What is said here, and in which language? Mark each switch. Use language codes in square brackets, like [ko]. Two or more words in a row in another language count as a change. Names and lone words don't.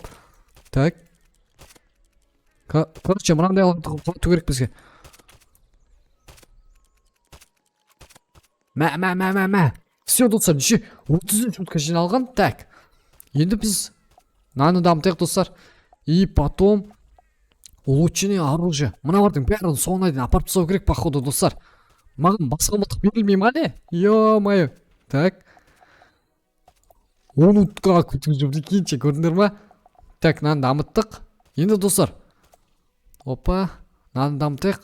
[ru] Так. [kk] Короче, мынандай алату керек бізге. Мә. Все, достар, неше 30 минутқа жиналған. [ru] Так. [kk] Енді біз наны дамытайық, достар. [ru] И потом улучшение оружия. [kk] Мыналардың бәрін соңына дейін апарып тастау керек, походу, достар. Маған басқа мылтық берілмей ма не? [ru] Ё-моё. Так. [kk] 10 утқа күтіп жүрді кейінше, көрдіңдер ма? Так, наны дамыттық. Енді, достар. Опа. Наны дамытайық.